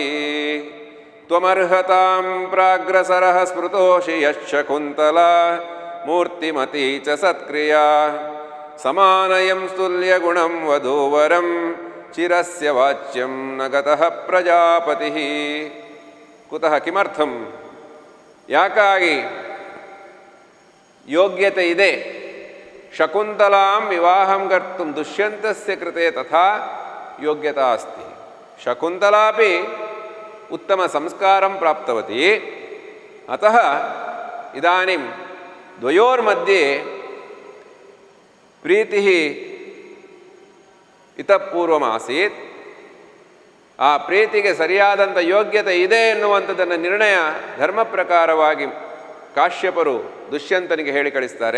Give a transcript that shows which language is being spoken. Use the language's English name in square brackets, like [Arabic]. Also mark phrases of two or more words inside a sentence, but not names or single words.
[Sanskrit] ತ್ವಮರ್ಹತಾಂ ಪ್ರಾಗ್ರಸರಃ ಸ್ಮೃತೋಷಿ ಯಶ್ ಶಕುಂತಲಾ ಮೂರ್ತಿಮತೀ ಚ ಸತ್ಕ್ರಿಯಾ ಸಮಾನಯಂ ತುಲ್ಯಗುಣಂ ವಧೂವರಂ ಚಿರಸ್ಯ ವಾಚ್ಯಂ ನ ಗತಃ ಪ್ರಜಾಪತಿಃ. ಕುತಃ ಕಿಮರ್ಥಂ? [Kannada] ಯಾಕಾಗಿ ಯೋಗ್ಯತೆ ಇದೆ. [Sanskrit] ಶಕುಂತಲಾಂ ವಿವಾಹಂ ಕರ್ತುಂ ದುಷ್ಯಂತಸ್ಯ ಕೃತೆ ತಥಾ ಯೋಗ್ಯತಾ ಅಸ್ತಿ. ಶಕುಂತಲಾಪಿ ಉತ್ತಮ ಸಂಸ್ಕಾರಂ ಪ್ರಾಪ್ತವತಿ. ಅತಃ ಇದಾನಿಂ ದ್ವಯೋರ್मध्ये ಪ್ರೀತಿ ಇತಃಪೂರ್ವಮಾಸೀತ್. [Kannada] ಆ ಪ್ರೀತಿಗೆ ಸರಿಯಾದಂಥ ಯೋಗ್ಯತೆ ಇದೆ ಎನ್ನುವಂಥದ್ದನ್ನು ನಿರ್ಣಯ ಧರ್ಮ ಪ್ರಕಾರವಾಗಿ ಕಾಶ್ಯಪರು ದುಷ್ಯಂತನಿಗೆ ಹೇಳಿ ಕಳಿಸ್ತಾರೆ.